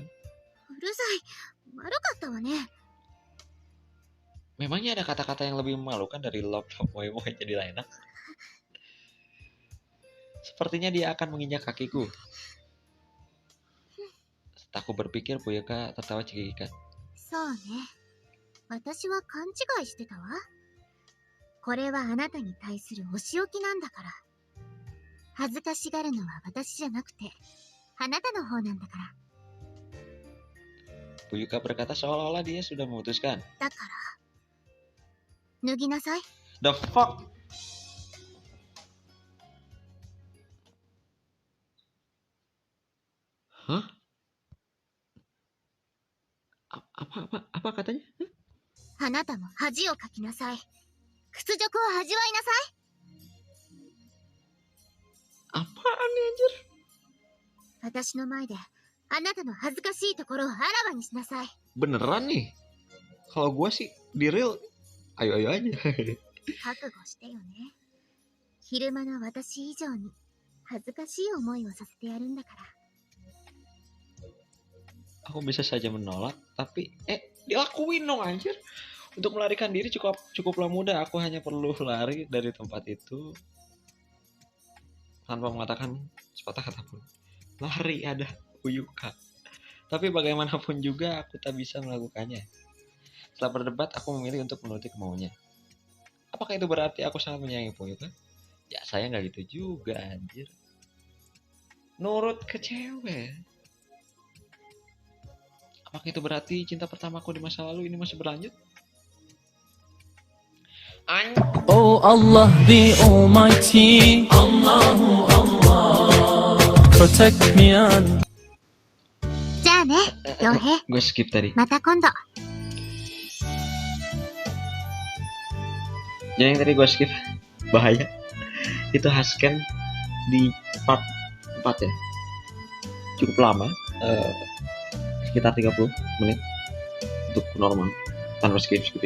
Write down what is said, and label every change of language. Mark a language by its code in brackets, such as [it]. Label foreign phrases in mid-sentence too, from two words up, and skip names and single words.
[ja] うるさい。悪かったわね。 [id] Memangnya ada kata-kata yang lebih memalukan dari love [ja] moe moe [id] jadi enak? Sepertinya dia akan menginjak kakiku. Setelah aku berpikir, Fuyuka tertawa cekikikan. [ja] そうね。私は勘違いしてたわ。これはあなたに対するお仕置きなんだから。恥ずかしがるのは私じゃなくて、あなたの方なんだから。 [id] Fuyuka berkata seolah-olah dia sudah memutuskan. [ja] だから、脱ぎなさい。 [en] The fuck? Hah? [id] Apa katanya? [ja] あなたも恥をかきなさい。屈辱を味わいなさい。 [id] Apaan nih anjir? [ja] 私の前で、あなたの恥ずかしいところをあらわにしなさい。 [id] Beneran nih? Kalau gua sih di real, ayo aja. [ja] 覚悟してよね。昼間の私以上に恥ずかしい思いをさせてやるんだから。 [id] Aku bisa saja menolak, tapi dilakuin dong anjir. Untuk melarikan diri cukuplah mudah. Aku hanya perlu lari dari tempat itu tanpa mengatakan sepatah kata pun. Lari ada Fuyuka. Tapi bagaimanapun juga aku tak bisa melakukannya. Setelah berdebat, aku memilih untuk menuruti kemauannya. Apakah itu berarti aku sangat menyayangi Fuyuka? Ya saya nggak gitu juga anjir. Nurut ke cewek. Apakah itu berarti cinta pertamaku di masa lalu ini masih berlanjut? [en] Oh Allah the Almighty, [ar] Allahu Allah, [en] protect me and [ja] じゃあね、傭兵。 [id] Gue skip tadi. [ja] また今度。 [id] Jadi yang tadi gue skip bahaya. Itu Hasken di part 4 ya. Cukup lama. Sekitar 30 menit untuk normal tanpa skip-skipin.